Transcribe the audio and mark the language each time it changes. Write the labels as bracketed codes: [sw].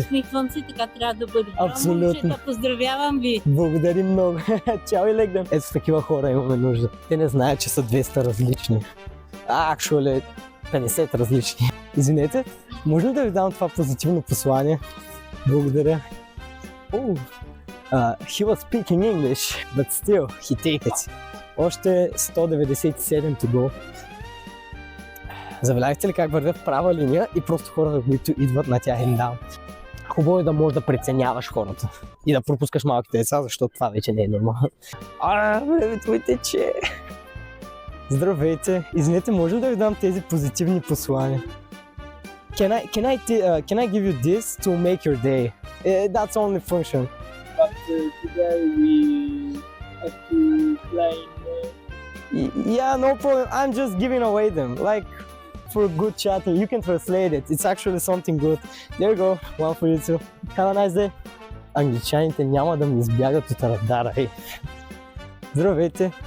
[bg] Усмихвам се, така трябва да бъде. Абсолютно. Момчета, поздравявам ви. Благодарим много. Чао и легден. Ето с такива хора имаме нужда. Те не знаят, че са 200 различни. Actually, 50 различни. Извинете, може ли да ви дам това позитивно послание? Благодаря. [en] He was speaking English, but still, he take it. [bg] Още 197 [en] to go. [bg] Забелязахте ли как вървя в права линия и просто хората, които идват на тях им давам. Хубаво е да можеш да преценяваш хората и да пропускаш малките деца, защото това вече не е нормално. Времето ми тече. Здравейте, извинете, може ли да ви дам тези позитивни послания? [en] Can I give you this to make your day? That's only function. But today we have to climb. Yeah, no problem. I'm just giving away them. Like, for good chatting. You can translate it. It's actually something good. There you go. One for you too. Have a nice day. [bg] Англичаните няма да ми избягат от радара. Здравейте.